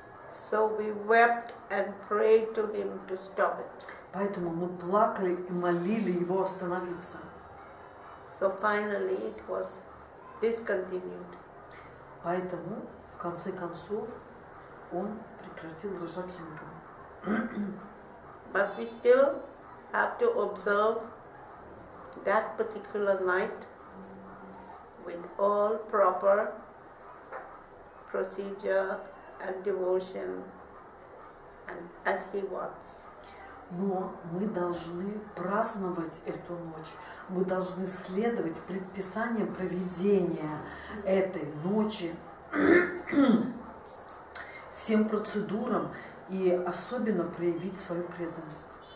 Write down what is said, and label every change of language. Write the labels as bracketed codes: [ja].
[en] So we wept and prayed to him to stop it. [ru] Поэтому мы плакали и молили его остановиться. [en] So finally it was discontinued. [ru] Поэтому, в конце концов, он прекратил рожать лингам. [en] But we still have to observe that particular night with all proper procedure and devotion and as he wants. [ru] Но мы должны праздновать эту ночь, мы должны следовать предписаниям проведения этой ночи, всем процедурам и особенно проявить свою преданность.